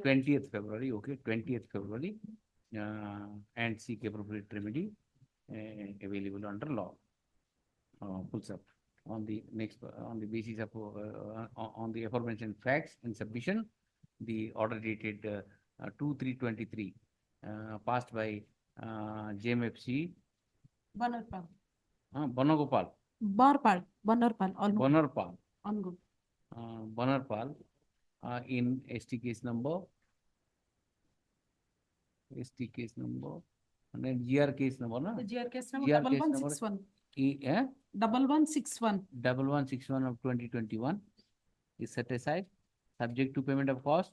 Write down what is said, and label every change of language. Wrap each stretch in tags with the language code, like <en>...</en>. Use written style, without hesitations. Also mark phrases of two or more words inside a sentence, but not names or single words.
<en>20th February, okay, 20th February, and seek appropriate remedy available under law. Pulls up on the basis of on the aforementioned facts and submission, the order dated 2/3/23 passed by JMFC. Banarpal. Banagopal. Banarpal. Banarpal. On good. Banarpal in ST case number and then GR case number, na? The GR case number GR case 1161. 1161. 1161. 1161 of 2021 is set aside, subject to payment of cost</en>